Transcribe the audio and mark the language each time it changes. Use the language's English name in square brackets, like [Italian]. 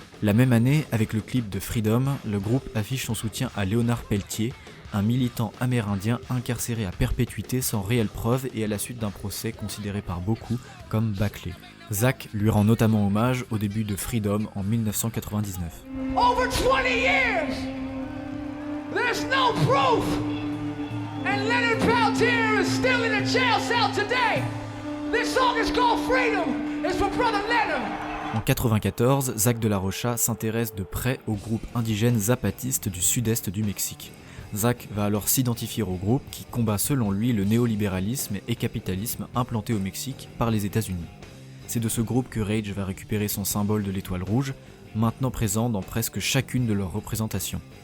[French] La même année, avec le clip de Freedom, le groupe affiche son soutien à Leonard Peltier, un militant amérindien incarcéré à perpétuité sans réelle preuve et à la suite d'un procès considéré par beaucoup comme bâclé. Zack lui rend notamment hommage au début de Freedom en 1999. [English] Over 20 years, there's no proof. And Leonard Peltier is still in a jail cell today. This song is called Freedom. It's for brother Leonard. [French] En 1994, Zack de la Rocha s'intéresse de près au groupe indigène zapatiste du sud-est du Mexique. Zack va alors s'identifier au groupe qui combat selon lui le néolibéralisme et capitalisme implanté au Mexique par les États-Unis. C'est de ce groupe que Rage va récupérer son symbole de l'étoile rouge, maintenant présent dans presque chacune de leurs représentations.